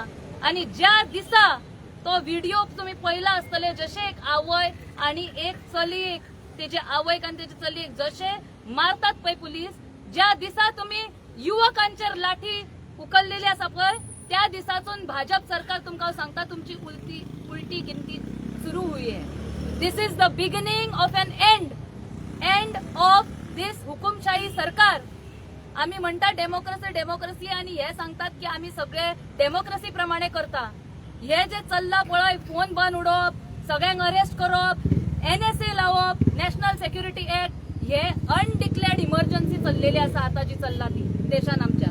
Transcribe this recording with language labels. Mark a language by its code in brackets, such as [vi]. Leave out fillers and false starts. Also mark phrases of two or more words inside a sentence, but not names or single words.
[kok] आनी ज्या दिसा तो व्हिडिओ तुम्ही पळयला आसतले जशे एक आवय आनी एक चलयेक तेजे आवयक आनी तेजे चलयेक जशे मारतात पळय पुलीस, ज्या दिसा तुम्ही युवकांचेर लाठी उखललेली आसा पळय त्या दिसासून भाजप सरकार तुमकां सांगता तुमची [hi] उलटी गिनती सुरू हुई है. [en] This is the beginning of an end of this [kok] हुकुमशाही सरकार. आम्ही म्हणटा डेमोक्रेसी आणि हे सांगतात की आम्ही सगळे डेमोक्रेसी प्रमाणे करता. हे जे चल्ला पळय फोन बंद उडोवप, सगळ्यांक अरेस्ट करप, NSA लावप, नॅशनल सेक्युरिटी ऍक्ट हे [en] undeclared emergency [kok] चल्लेली आसा आता जी चल्ला ती देशान आमच्या.